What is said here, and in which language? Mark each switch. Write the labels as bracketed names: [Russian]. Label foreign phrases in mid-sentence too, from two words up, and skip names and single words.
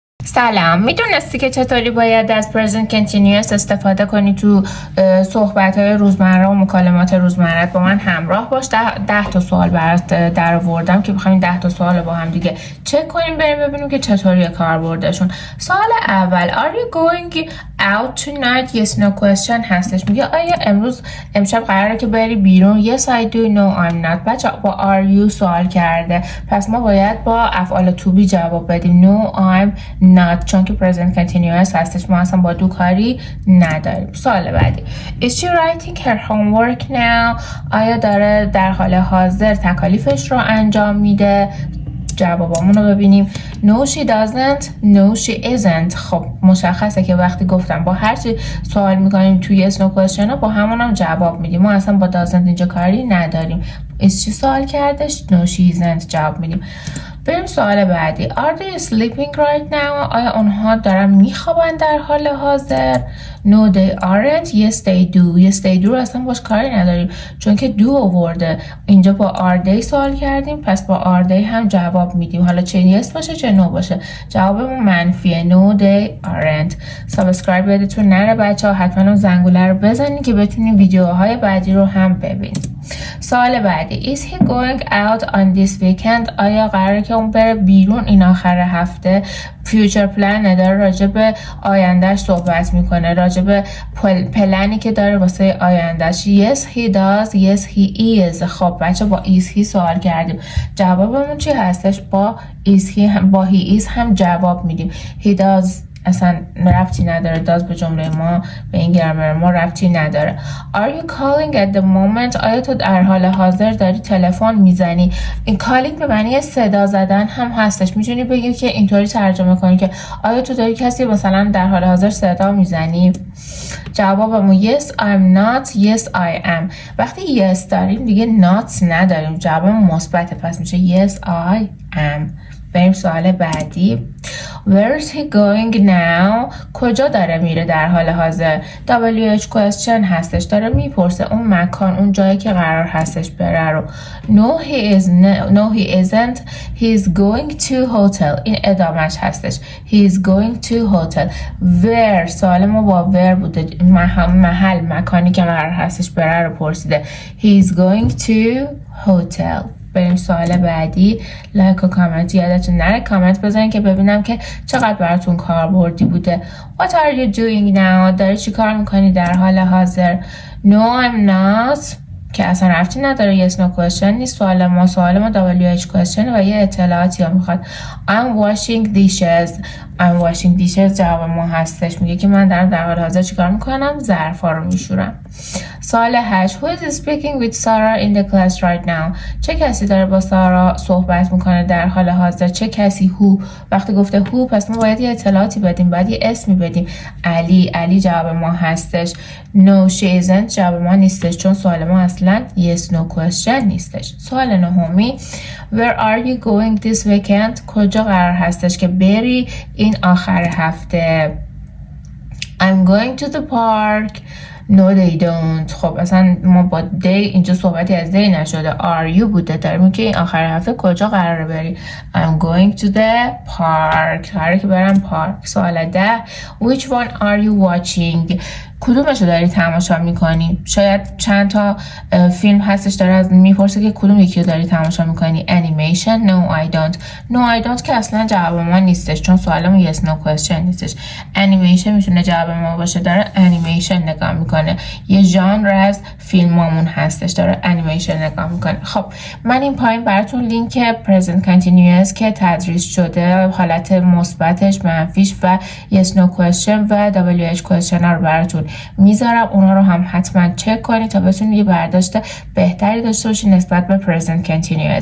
[Persian] سلام. میدونستی که چطوری باید از [English] present continuous [Persian] استفاده کنی تو صحبت‌های روزمره و مکالمات روزمرت؟ با من همراه باش. 10 تا سوال برات در آوردم که بخوایم 10 تا سوال رو با هم دیگه چک کنیم، بریم ببینیم که چطوری کاربردشون. سوال اول [English] Are you going out tonight? Yes no question هستش. [Persian] میگه آیا امشب قراره که بری بیرون؟ [English] Yes I do. No I'm not. [Persian] بچه با [English] are you [Persian] سوال کرده، پس ما باید با افعال to be جواب بدیم. [English] No I'm not، [Persian] چون که [English] present continuous [Persian] هستش، ما اصلا با دو کاری نداریم. سوال بعدی [English] Is she writing her homework now؟ [Persian] آیا داره در حال حاضر تکالیفش رو انجام میده؟ جوابامون رو ببینیم. [English] No she doesn't. No she isn't. [Persian] خب مشخصه که وقتی گفتم با هر چی سوال میکنیم توی [English] yes no question [Persian] ها با همون هم جواب میدیم، ما اصلا با doesn't اینجا کاری نداریم. [English] is she [Persian] سوال کردش، [English] no she isn't [Persian] جواب میدیم. بریم سوال بعدی [English] Are they sleeping right now؟ [Persian] آیا اونها دارن میخوابن در حال حاضر؟ [English] No they aren't. Yes they do. Yes they do [Persian] رو اصلا باش کاری نداریم چون که [English] do آورده. [Persian] اینجا با [English] are they [Persian] سوال کردیم، پس با [English] are they [Persian] هم جواب میدیم، حالا چه yes باشه چه no باشه جوابمون منفیه. [English] No they aren't. [Persian] سابسکرایب یادتون نره بچه ها، حتما اون زنگوله رو بزنین که بتونین ویدیوهای بعدی رو هم ببینید. سوال بعدی [English] Is he going out on this weekend؟ [Persian] آیا قراره که اون بره بیرون این آخر هفته؟ [English] future plan [Persian] داره، راجع به آیندهش صحبت میکنه، راجع به پلنی که داره واسه آیندهش. [English] Yes he does. Yes he is. [Persian] خب بچه با [English] is he [Persian] سوال کردیم، جوابمون چی هستش؟ با [English] is he [Persian] هم با [English] he is [Persian] هم جواب میدیم. [English] He does [Persian] اصلا ربطی نداره، داز به جمله ما، به این گرامر ما ربطی نداره. [English] Are you calling at the moment؟ [Persian] آیا تو در حال حاضر داری تلفن میزنی؟ این calling به معنی صدا زدن هم هستش، میتونی بگی که اینطوری ترجمه کنی که آیا تو داری کسی مثلا در حال حاضر صدا میزنی؟ [English] جوابمون yes I'm not. Yes I am. [Persian] وقتی yes داریم دیگه not نداریم، جوابمون مثبته، پس میشه [English] yes I am. [Persian] بریم سوال بعدی [English] Where is he going now؟ [Persian] کجا داره میره در حال حاضر؟ [English] WH question [Persian] هستش، داره میپرسه اون مکان، اون جایی که قرار هستش بره رو. [English] No he isn't. He's going to hotel. [Persian] این ادامهش هستش. [English] He's going to hotel. [Persian] Where سوال ما با where بوده، محل مکانی که قرار هستش بره رو پرسیده. [English] He's going to hotel. [Persian] بریم سوال بعدی. لایک و کامنت یادتون نره، کامنت بزنین که ببینم که چقدر براتون کاربردی بوده. [English] What are you doing now؟ [Persian] داری چی کار میکنی در حال حاضر؟ [English] No I'm not [Persian] که اصلا رفتی نداره، [English] yes no question [Persian] نیست. سوال ما [English] WH question [Persian] و یه اطلاعاتی ها میخواد. [English] I'm washing dishes. I'm washing dishes [Persian] جواب ما هستش، میگه که من در حال حاضر چیکار میکنم؟ ظرفا رو میشورم. [English] سوال 8 Who is speaking with Sarah in the class right now؟ [Persian] چه کسی داره با سارا صحبت میکنه در حال حاضر؟ چه کسی؟ Who. وقتی گفته who پس ما باید یه اطلاعاتی بدیم، باید یه اسمی بدیم. علی جواب ما هستش. [English] No she isn't [Persian] جواب ما نیستش چون سوال ما اصلا [English] yes no question [Persian] نیستش. سوال نهمی [English] Where are you going this weekend؟ [Persian] کجا قرار هستش که بری این آخر هفته؟ [English] I'm going to the park. No they don't. [Persian] خب اصلا ما با they اینجا صحبتی از they نشده، [English] are you [Persian] بوده، داریم که این آخر هفته کجا قراره بری؟ [English] I'm going to the park. [Persian] قراره که برم پارک. [English] سوال 10 Which one are you watching؟ [Persian] کدومشو داری تماشا میکنی؟ شاید چند تا فیلم هستش داره از میپرسه که کدوم یکی رو داری تماشا میکنی. [English] Animation. No I don't. No I don't [Persian] که اصلا جواب ما نیستش چون سوالمون [English] yes no question نیستش. [Persian] Animation میتونه جواب ما باشه، داره animation نگاه میکنه، یه ژانر از فیلمامون هستش، داره animation نگاه میکنه. خب من این پایین براتون لینک [English] present continuous [Persian] که تدریس شده، حالت مثبتش، منفیش و [English] yes no question [Persian] و [English] WH question [Persian] ها رو براتون میذارم، اونا رو هم حتما چک کنید تا بتونید یه برداشت بهتری داشته باشید نسبت به [English] present continuous.